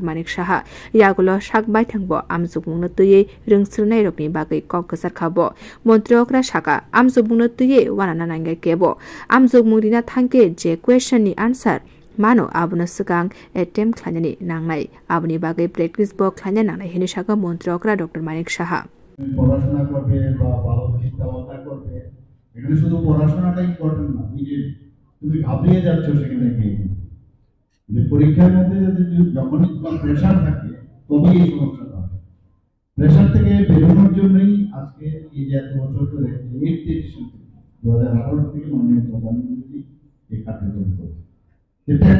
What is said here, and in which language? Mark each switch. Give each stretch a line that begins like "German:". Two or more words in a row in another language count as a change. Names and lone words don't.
Kok Borok: Manik Saha yagulo sakbai thangbo amjukmungno tuye rungsrwnai rokni bagai kok ksarkhabo mantri okra saka amjukmungno tuye wanana nangai kebo amjukmungrina thangke je question ni answer Mano abuna sukang attempt khlanyani nangnai abuni bagai practice bo khlanya nangnai hini saka mantri okra Dr. Manik Saha
Bangla: পড়াশোনা করবে বা ভালো চিন্তাভাবনা করবে এখানে শুধু পড়াশোনাটা ইম্পর্টেন্ট না তুমি ঘাবড়িয়ে যাচ্ছ সেখানে গিয়ে যে পরীক্ষার মধ্যে যদি যখনই তোমার প্রেশার থাকে তবেই এই সমস্যাটা হয় প্রেশার থেকে বেরোনোর জন্যই আজকে এই যে এত বছর ধরে 8th এডিশন 2018 থেকে মাননীয় প্রধানমন্ত্রী এই কার্যক্রম করছে যে